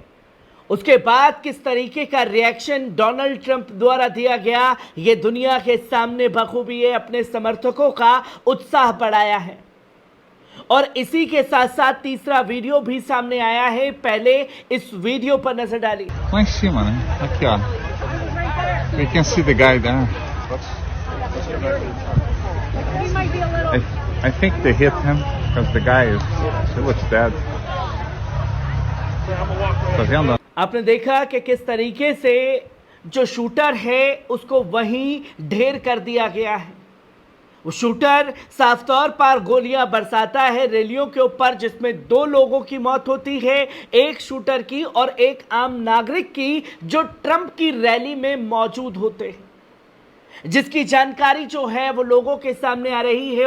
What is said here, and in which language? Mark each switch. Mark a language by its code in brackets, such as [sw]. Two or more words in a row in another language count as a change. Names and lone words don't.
[hi] उसके बाद किस तरीके का रिएक्शन डोनाल्ड ट्रंप द्वारा दिया गया, ये दुनिया के सामने बखूबी अपने समर्थकों का उत्साह बढ़ाया है। और इसी के साथ साथ तीसरा वीडियो भी सामने आया है, पहले इस वीडियो पर नजर डालिए। [pt] Lá em cima, né? Aqui, ó. [en] You can see the guy there. I think they hit him because the guy he looks dead. [pt] Tá vendo? [hi] आपने देखा कि किस तरीके से जो शूटर है उसको वहीं ढेर कर दिया गया है। वो शूटर साफ तौर पर गोलियां बरसाता है रैलियों के ऊपर, जिसमें 2 लोगों की मौत होती है, एक शूटर की और एक आम नागरिक की, जो ट्रंप की रैली में मौजूद होते हैं, जिसकी जानकारी जो है वो लोगों के सामने आ रही है।